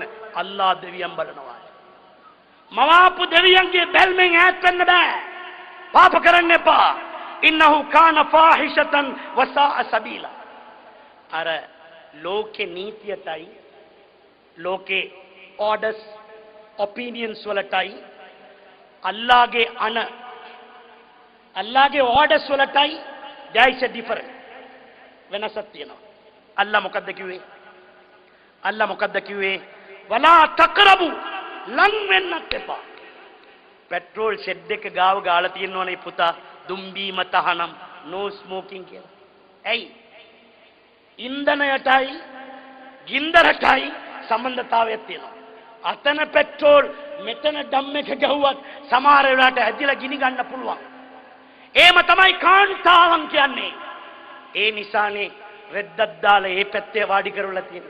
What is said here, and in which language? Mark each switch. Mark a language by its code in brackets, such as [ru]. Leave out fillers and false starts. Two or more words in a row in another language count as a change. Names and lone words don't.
[si] අල්ලා දෙවියන් බලනවා. මවාපු දෙවියන්ගේ බැල්මෙන් ඈත් වෙන්න බෑ. පාප කරන්න එපා. [ar] إنه كان فاحشة وساء سبيلا. [si] අර ලෝකේ නීතියටයි ලෝකේ [en] orders opinions [si] වලටයි අල්ලාහගේ orders වලටයි [en] there is a difference. [si] වෙනසක් තියෙනවා. අල්ලාහ මොකද්ද කිව්වේ? [ar] ولا تقربوا [si] ලං වෙන්නත් එපා. පෙට්‍රෝල් ෂෙඩ් එක ගාව ගාලා තියෙනවනේ පුතා දුම්බීම තහනම් [en] no smoking [si] කියලා. ඇයි? ඉන්ධනයටයි ගින්දරටයි සම්බන්ධතාවයක් තියෙනවා. අතන පෙට්‍රෝල් මෙතන ඩම් එක ගහුවත් සමහර වෙලාවට ඇදිලා ගිනි ගන්න පුළුවන්. ඒම තමයි කාන්තාවන් කියන්නේ. ඒ නිසානේ රෙද්දක් දාලා ඒ පැත්තේ වාඩි කරවලා තියෙන්නේ.